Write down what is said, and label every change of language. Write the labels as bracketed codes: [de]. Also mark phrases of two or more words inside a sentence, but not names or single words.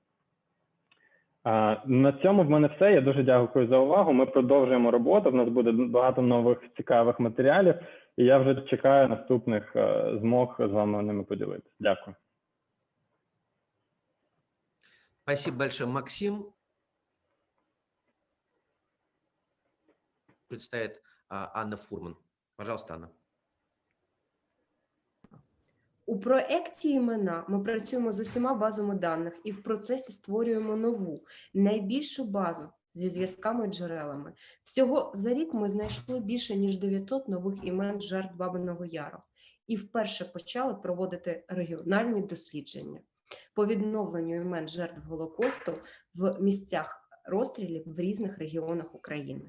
[uk] На цьому в мене все. Я дуже дякую за увагу. Ми продовжуємо роботу. В нас буде багато нових цікавих матеріалів. І я вже чекаю наступних змог з вами ними поділитися. Дякую. [ru] Спасибо большое, Максим. Представит Анна Фурман. Пожалуйста, Анна. [uk] У проєкті імена ми працюємо з усіма базами даних і в процесі створюємо нову, найбільшу базу зі зв'язками і джерелами. Всього за рік ми знайшли більше, ніж 900 нових імен жертв Бабиного Яру і вперше почали проводити регіональні дослідження по відновленню імен жертв Голокосту в місцях розстрілів в різних регіонах України.